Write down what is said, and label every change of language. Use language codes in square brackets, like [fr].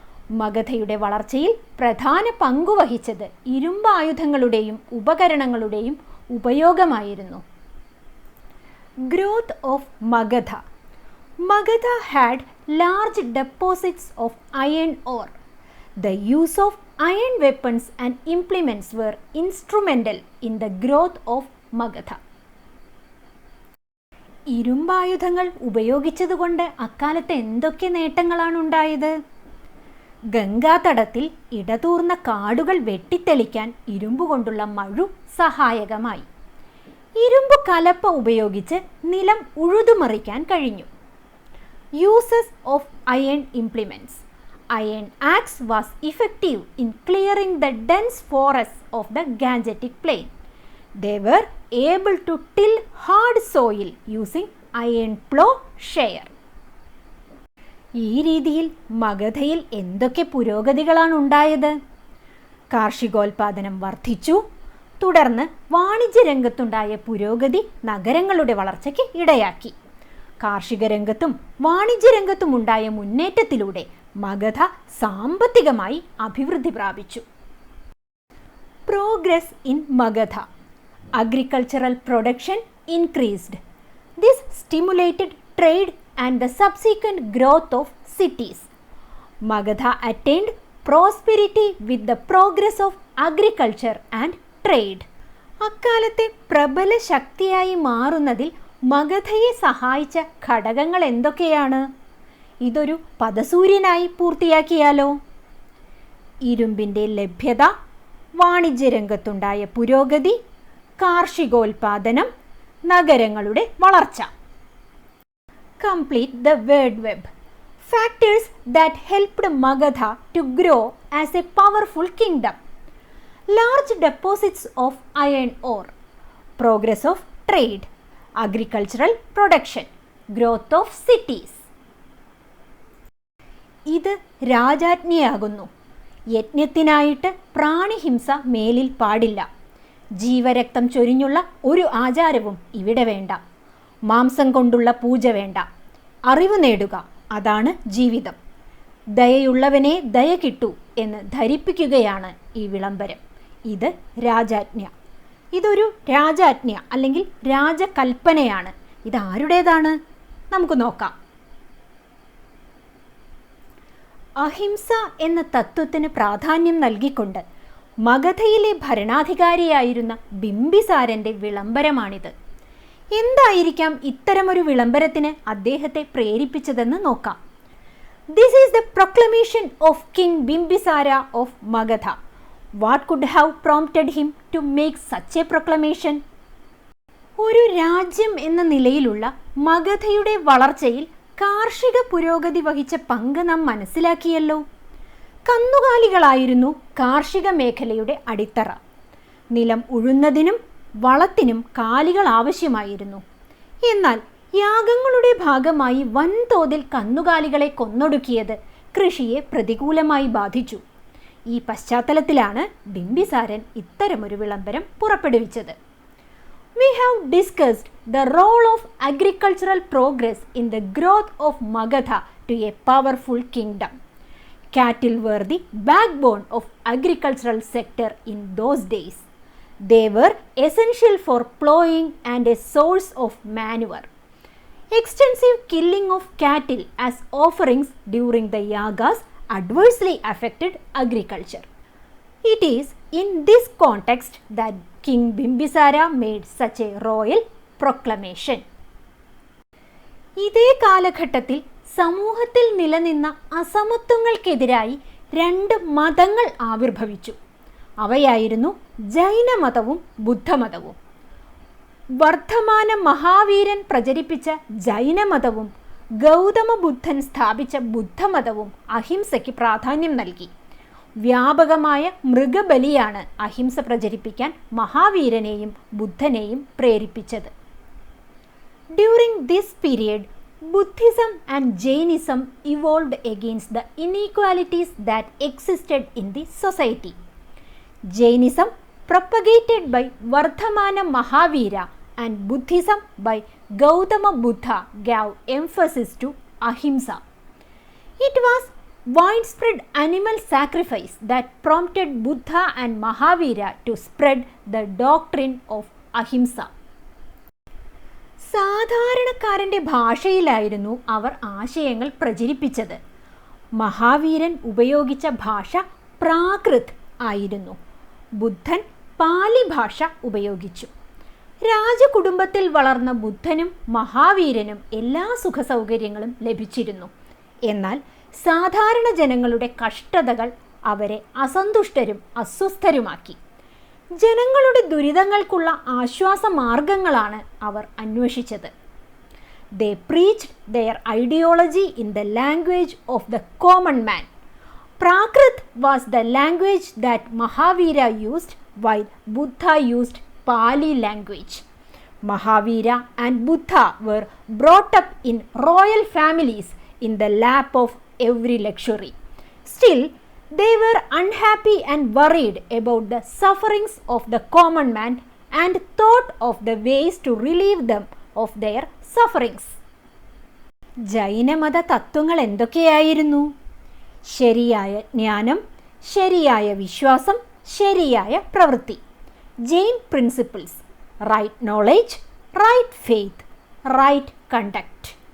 [ml] മഗധയുടെ വളർച്ചയിൽ പ്രധാന പങ്കുവഹിച്ചത് ഇരുമ്പായുധങ്ങളുടെയും ഉപകരണങ്ങളുടെയും ഉപയോഗമായിരുന്നു. [en] Growth of Magadha. Magadha had large deposits of iron ore. The use of iron weapons and implements were instrumental in the growth of Magadha. [ml] ഇരുമ്പായുധങ്ങൾ ഉപയോഗിച്ചതുകൊണ്ട് അക്കാലത്ത് എന്തൊക്കെ നേട്ടങ്ങളാണ് ഉണ്ടായത്? ഗംഗാതടത്തിൽ ഇടതൂർന്ന കാടുകൾ വെട്ടിത്തെളിക്കാൻ ഇരുമ്പ് കൊണ്ടുള്ള മഴു സഹായകമായി. ഇരുമ്പ് കലപ്പ ഉപയോഗിച്ച് നിലം ഉഴുതുമറിക്കാൻ കഴിഞ്ഞു. [en] Uses of iron implements. Iron axe was effective in clearing the dense forests of the Gangetic plain. They were able to till hard soil using iron plow share. [ml] ഈ രീതിയിൽ മഗധയിൽ എന്തൊക്കെ പുരോഗതികളാണ് ഉണ്ടായത്? കാർഷികോൽപാദനം വർദ്ധിച്ചു. തുടർന്ന് വാണിജ്യ രംഗത്തുണ്ടായ പുരോഗതി നഗരങ്ങളുടെ വളർച്ചയ്ക്ക് ഇടയാക്കി. കാർഷിക രംഗത്തും വാണിജ്യ രംഗത്തും ഉണ്ടായ മുന്നേറ്റത്തിലൂടെ മഗധ സാമ്പത്തികമായി അഭിവൃദ്ധി പ്രാപിച്ചു. [en] Progress in Magadha. Agricultural production increased. This stimulated trade and the subsequent growth of cities. Magadha attained prosperity with the progress of agriculture and trade. [ml] അക്കാലത്തെ പ്രബല ശക്തിയായി മാറുന്നതിൽ മഗധയെ സഹായിച്ച ഘടകങ്ങൾ എന്തൊക്കെയാണ്? ഇതൊരു പദസൂര്യനായി പൂർത്തിയാക്കിയാലോ? ഇരുമ്പിൻ്റെ ലഭ്യത, വാണിജ്യരംഗത്തുണ്ടായ പുരോഗതി, കാർഷികോൽപാദനം, നഗരങ്ങളുടെ വളർച്ച. [en] Complete the word web. Factors that helped Magadha to grow as a powerful kingdom. Large deposits of iron ore. Progress of trade. agricultural production, growth of cities. [ml] ഇത് രാജാജ്ഞയാകുന്നു. യജ്ഞത്തിനായിട്ട് പ്രാണിഹിംസ മേലിൽ പാടില്ല. ജീവരക്തം ചൊരിഞ്ഞുള്ള ഒരു ആചാരവും ഇവിടെ വേണ്ട. മാംസം കൊണ്ടുള്ള പൂജ വേണ്ട. അറിവ് നേടുക, അതാണ് ജീവിതം. ദയയുള്ളവനെ ദയ കിട്ടൂ എന്ന് ധരിപ്പിക്കുകയാണ് ഈ വിളംബരം. ഇത് രാജാജ്ഞ. ഇതൊരു രാജാജ്ഞ അല്ലെങ്കിൽ രാജകൽപ്പനയാണ്. ഇതാരുടേതാണ്? നമുക്ക് നോക്കാം. അഹിംസ എന്ന തത്വത്തിന് പ്രാധാന്യം നൽകിക്കൊണ്ട് മഗധയിലെ ഭരണാധികാരിയായിരുന്ന ബിംബിസാരൻ്റെ വിളംബരമാണിത്. എന്തായിരിക്കാം ഇത്തരമൊരു വിളംബരത്തിന് അദ്ദേഹത്തെ പ്രേരിപ്പിച്ചതെന്ന് നോക്കാം. [en] This is the proclamation of King Bimbisara of Magadha. What could have prompted him to make such a proclamation? [ml] ഒരു രാജ്യം എന്ന നിലയിലുള്ള മഗധയുടെ വളർച്ചയിൽ കാർഷിക പുരോഗതി വഹിച്ച പങ്ക് നാം മനസ്സിലാക്കിയല്ലോ. കന്നുകാലികളായിരുന്നു കാർഷിക മേഖലയുടെ അടിത്തറ. നിലം ഉഴുന്നതിനും വളത്തിനും കാലികൾ ആവശ്യമായിരുന്നു. എന്നാൽ യാഗങ്ങളുടെ ഭാഗമായി വൻതോതിൽ കന്നുകാലികളെ കൊന്നൊടുക്കിയത് കൃഷിയെ പ്രതികൂലമായി ബാധിച്ചു. ഈ പശ്ചാത്തലത്തിലാണ് ബിംബിസാരൻ ഇത്തരമൊരു വിളംബരം പുറപ്പെടുവിച്ചത്. [en] We have discussed the role of agricultural progress in the growth of Magadha to a powerful kingdom. Cattle were the backbone of agricultural sector in those days. They were essential for plowing and a source of manure. Extensive killing of cattle as offerings during the yagas adversely affected agriculture. It is in this context that King Bimbisara made such a royal proclamation. [ml] ഇതേ കാലഘട്ടത്തിൽ സമൂഹത്തിൽ നിലനിന്ന അസമത്വങ്ങൾക്കെതിരായി 2 മതങ്ങൾ ആവിർഭവിച്ചു. അവയായിരുന്നു ജൈനമതവും ബുദ്ധമതവും. വർദ്ധമാന മഹാവീരൻ പ്രചരിപ്പിച്ച ജൈനമതവും ഗൗതമ ബുദ്ധൻ സ്ഥാപിച്ച ബുദ്ധമതവും അഹിംസയ്ക്ക് പ്രാധാന്യം നൽകി. വ്യാപകമായ മൃഗബലിയാണ് അഹിംസ പ്രചരിപ്പിക്കാൻ മഹാവീരനെയും ബുദ്ധനെയും പ്രേരിപ്പിച്ചത്. [en] During this period Buddhism and Jainism evolved against the inequalities that existed in the society. Jainism, propagated by Vardhamana Mahavira, and Buddhism by Gautama Buddha gave emphasis to ahimsa. It was widespread animal sacrifice that prompted Buddha and Mahavira to spread the doctrine of ahimsa. [ml] സാധാരണക്കാരൻ്റെ ഭാഷയിലായിരുന്നു അവർ ആശയങ്ങൾ പ്രചരിപ്പിച്ചത്. മഹാവീരൻ ഉപയോഗിച്ച ഭാഷ പ്രാകൃത് ആയിരുന്നു. ബുദ്ധൻ പാലി ഭാഷ ഉപയോഗിച്ചു. രാജകുടുംബത്തിൽ വളർന്ന ബുദ്ധനും മഹാവീരനും എല്ലാ സുഖസൗകര്യങ്ങളും ലഭിച്ചിരുന്നു. എന്നാൽ സാധാരണ ജനങ്ങളുടെ കഷ്ടതകൾ അവരെ അസന്തുഷ്ടരും അസ്വസ്ഥരുമാക്കി. ജനങ്ങളുടെ ദുരിതങ്ങൾക്കുള്ള ആശ്വാസ മാർഗങ്ങളാണ് അവർ അന്വേഷിച്ചത്. [en] They preached their ideology in the language of the common man. Prakrit was the language that Mahavira used, while Buddha used Pali language. Mahavira and Buddha were brought up in royal families in the lap of every luxury. Still, they were unhappy and worried about the sufferings of the common man and thought of the ways to relieve them of their sufferings. [ml] ജൈനമത തത്വങ്ങൾ എന്തൊക്കെയായിരുന്നു? ശരിയായ ജ്ഞാനം, ശരിയായ വിശ്വാസം, ശരിയായ പ്രവൃത്തി. [en] Jain principles: right knowledge, right faith, right conduct.